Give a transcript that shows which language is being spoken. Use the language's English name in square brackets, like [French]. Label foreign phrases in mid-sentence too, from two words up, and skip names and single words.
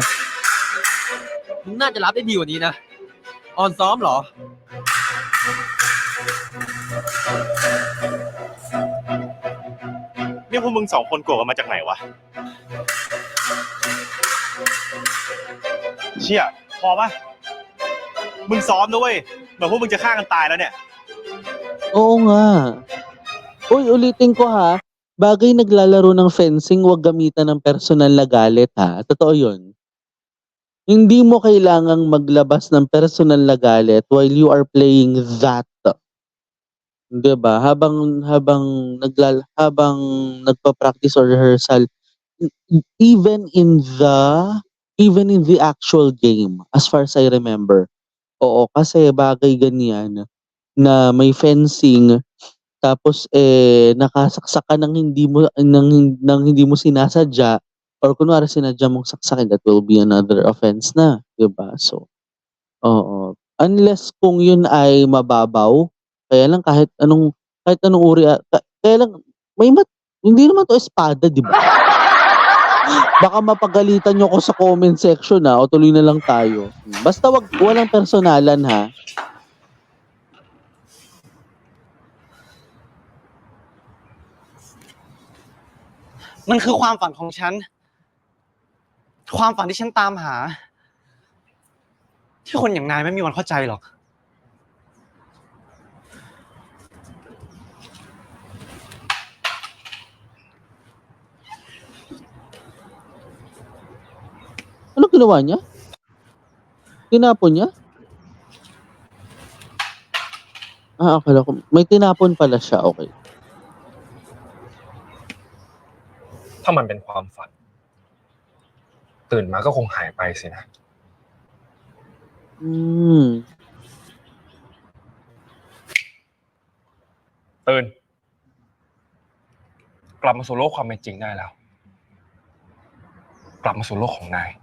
[Thai] มึงน่าจะรับได้ดีกว่านี้นะ ออนซ้อมเหรอ นี่พวกมึงสองคนโกรธกันมาจากไหนวะ เชี่ยพอปะมึงซ้อมนะเว้ย เหมือนพวกมึงจะฆ่ากันตายแล้วเนี่ย [Filipino] Oo nga. Uy, ulitin ko ha. Bagay naglalaro ng fencing, wag gamitan ng personal na galit ha. Totoo yun. Hindi mo kailangang maglabas ng personal na galit [English] while you are playing that. [Filipino] 'Di ba? Habang nagpa-practice or rehearsal, [English] even in the actual game, as far as I remember. [Filipino] Oo, kasi bagay ganyan na may fencing, tapos nakasaksak ka ng hindi mo sinasadya, or kunwari sinadya mong saksakin, [English] that will be another offense na, [Filipino] 'di ba? So, oo. Unless kung yun ay mababaw, kaya lang kahit anong uri, kaya lang hindi naman 'to espada, 'di ba? Baka mapagalitan niyo ako sa [English] comment section [Filipino] o tuloy na lang tayo. Basta walang personalan ha. [Thai] มันคือความฝันของฉัน ความฝันที่ฉันตามหา ที่คนอย่างนายไม่มีวันเข้าใจหรอก [Filipino] Ano ginawa niya? Tinapon niya? Akala ko may tinapon pala siya, okay. [Thai] ถ้ามันเป็นความฝัน ตื่นมาก็คงหายไปสินะ ตื่น กลับมาสู่โลกความเป็นจริงได้แล้ว กลับมาสู่โลกของนาย